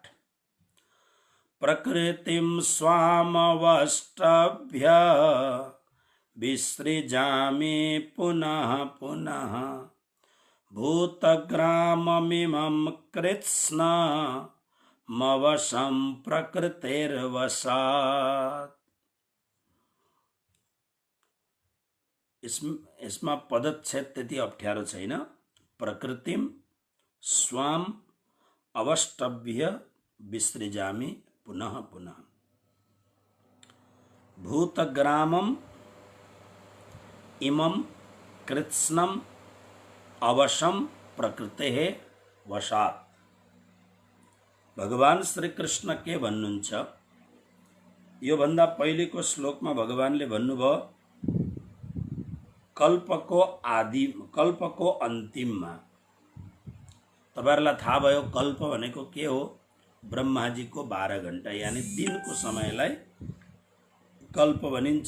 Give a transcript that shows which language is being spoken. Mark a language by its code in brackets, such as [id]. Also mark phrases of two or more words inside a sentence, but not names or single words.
[sa] प्रकृतिं स्वामवष्टभ्य विसृजामि पुनः पुनः भूतग्राममिमं कृत्स्नमवशं प्रकृतेर्वशात्। [ne] इसमा पदच्छेद त्यति अप्ठ्यारो छैन। [sa] प्रकृतिम स्वाम अवष्टभ्य विसृजामि पुनः पुनः भूतग्रामम इमं कृत्स्नम अवशम प्रकृते वशात्। [ne] भगवान श्री कृष्ण के भन्नुहुन्छ, यो भन्दा पहिलेको श्लोकमा भगवानले भन्नुभयो कल्पको अन्तिममा। तपाईहरुलाई थाहा भयो कल्प भनेको के हो? ब्रह्माजीको 12 घण्टा यानी दिनको समयलाई कल्प भनिन्छ।